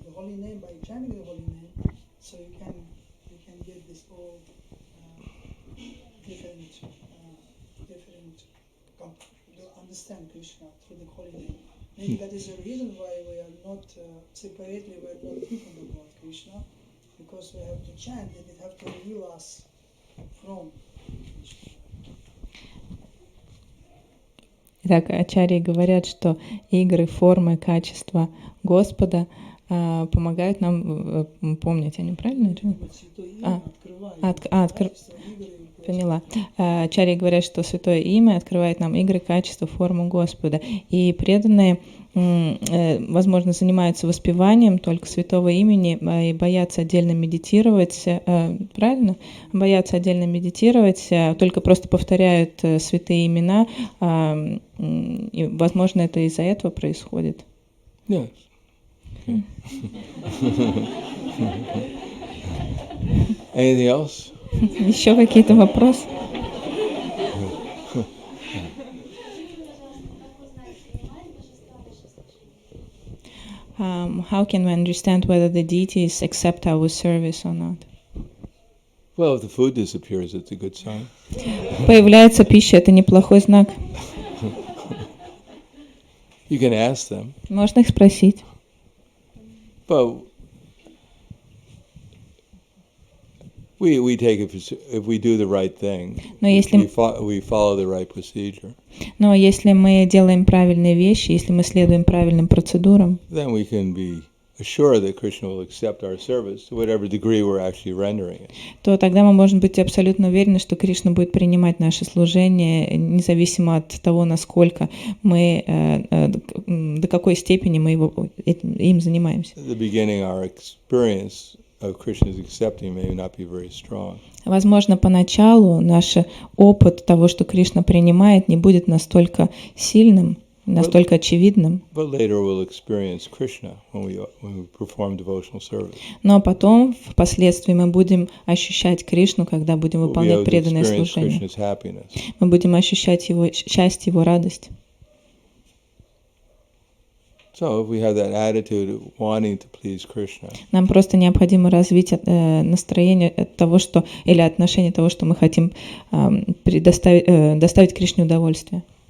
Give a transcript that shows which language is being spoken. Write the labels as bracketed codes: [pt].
[en] The holy name, by chanting the holy name, so you can get this all different understand Krishna through the holy name. Maybe that is the reason why we are not separately, we are not thinking about Krishna, because we have to chant and it have to reveal us from Krishna. [ru] Итак, ачарьи говорят, что игры, формы, качества Господа помогают нам помнить о нем, правильно? Святое имя открывает качество, игры. Поняла. Ачарьи говорят, что святое имя открывает нам игры, качества, форму Господа. И преданные, возможно, занимаются воспеванием только святого имени и боятся отдельно медитировать, правильно? Боятся отдельно медитировать, только просто повторяют святые имена, и, возможно, это из-за этого происходит. [en] Yes. Anything else? [ru] Еще какие-то вопросы? [en] How can we understand whether the deities accept our service or not? Well, if the food disappears, it's a good sign. [ru] Появляется пища, это неплохой знак. [en] You can ask them. [ru] Можно их спросить. [en] But we take it if we do the right thing. [ru] Но если [en] we follow the right procedure. [ru] Но если мы делаем правильные вещи, если мы следуем правильным процедурам, [en] then we can be assured that Krishna will accept our service to whatever degree we're actually rendering it. [ru] То тогда мы можем быть абсолютно уверены, что Кришна будет принимать наше служение, независимо от того, насколько мы, до какой степени мы им занимаемся. [en] At the beginning, our experience of Krishna's accepting may not be very strong. [ru] Возможно, поначалу наш опыт того, что Кришна принимает, не будет настолько сильным, настолько очевидным. [en] But later we'll experience Krishna when we perform devotional service. [ru] Но потом, впоследствии, мы будем ощущать Кришну, когда будем выполнять преданное служение. Мы будем ощущать его счастье, его радость. [en] So if we have that attitude of wanting to please Krishna, [ru] нам просто необходимо развить настроение того, что, или отношение того, что мы хотим доставить Кришне удовольствие.